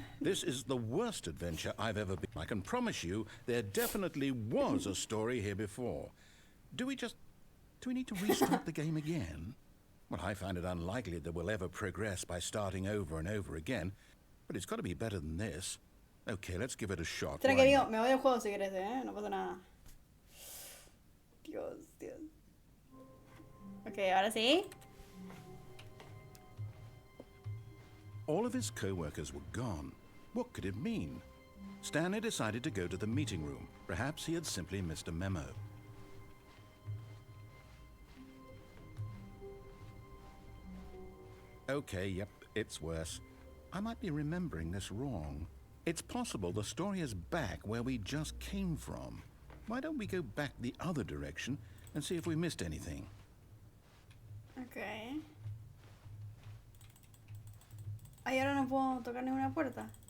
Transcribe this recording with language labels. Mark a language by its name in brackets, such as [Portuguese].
[English] This is the worst adventure I've ever been. I can promise you there definitely was a story here before. Do we need to restart the game again? Well, I find it unlikely that we'll ever progress by starting over and over again, but it's got to be better than this. Okay, let's give it a shot. [Spanish] Tranqui, amigo, me voy al juego si querés, no pasa nada. Dios. Ok, ahora sí. [English] All of his co-workers were gone. What could it mean? Stanley decided to go to the meeting room. Perhaps he had simply missed a memo. Okay, yep, it's worse. I might be remembering this wrong. It's possible the story is back where we just came from. Why don't we go back the other direction and see if we missed anything? [Spanish] Ok. Ay, ahora no puedo tocar ninguna puerta.